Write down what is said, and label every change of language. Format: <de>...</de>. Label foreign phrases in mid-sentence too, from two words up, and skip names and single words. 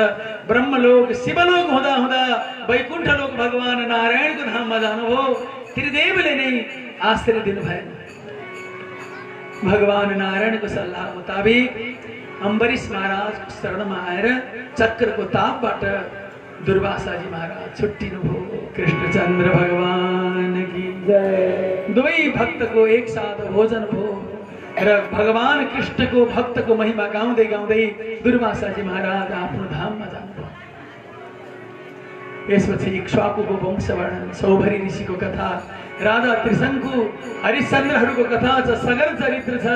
<ne>ब्रह्मलोक शिवलोक हुँदा हुँदा वैकुण्ठ लोक भगवान नारायणको धाममा जानुभयो। त्रिदेवले नै आश्रय दिनु भएन। भगवान नारायणको सल्लाह मुताबिक अम्बरीश महाराजको शरणमा आएर चक्रको तापबाट दुर्वासाजी महाराज छुट्टिनुभयो।</ne> <hi>कृष्णचन्द्र भगवान की जय।</hi> <ne>दुवै भक्तको एक साथ भोजन भयो र भगवान कृष्णको भक्तको महिमा गाउँदै गाउँदै दुर्वासाजी महाराज आफ्नो धाममा जानुभयो। यसपछि इक्ष्वाकुको वंश वर्णन, सौभरी ऋषिको कथा, राजा त्रिशङ्कु, हरिश्चन्द्रहरूको कथा छ, सगर चरित्र छ।</ne>